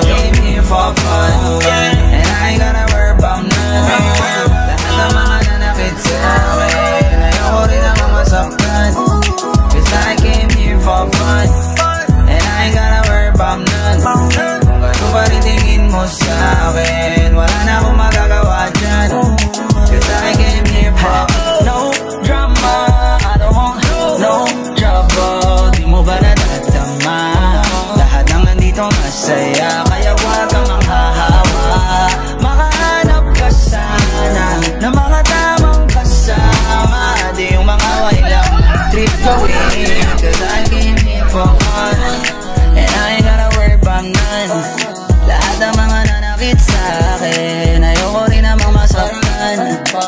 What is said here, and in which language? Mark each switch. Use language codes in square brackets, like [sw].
[en] I came here for fun, and I ain't gonna worry about none. [tl] Lahat ng mga nanakit sa akin, ayoko rin naman masaktan. [en] Cause I came here for fun, and I ain't gonna worry about none. [tl] Kung gano'n pa rin tingin mo sa akin, wala na akong magagawa dyan. [en] Cause I came here for no drama, I don't want no trouble. [tl] Di mo ba natatama? Lahat ng nandito masaya, kaya wag kang manghahawa. Makahanap ka sana ng mga tamang kasama, di yung mga wailang trip gawin. [en] Cause I came here for fun, and I ain't gonna worry about none. [tl] Lahat ng mga nanakit sa akin, ayoko rin namang masaktan.